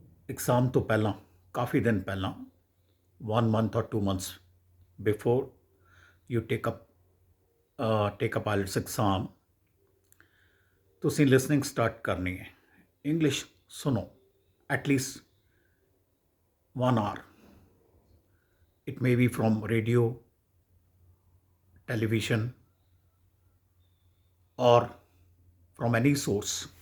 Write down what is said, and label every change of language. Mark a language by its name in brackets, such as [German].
[Hindi] Exam तो पहला काफ़ी दिन पहला [English] 1 month or 2 months before you take up IELTS exam, [Punjabi] ਤੁਸੀਂ ਲਿਸਨਿੰਗ ਸਟਾਰਟ ਕਰਨੀ ਹੈ। ਇੰਗਲਿਸ਼ ਸੁਣੋ at least [English] 1 hour. It may be from radio, television, or from any source.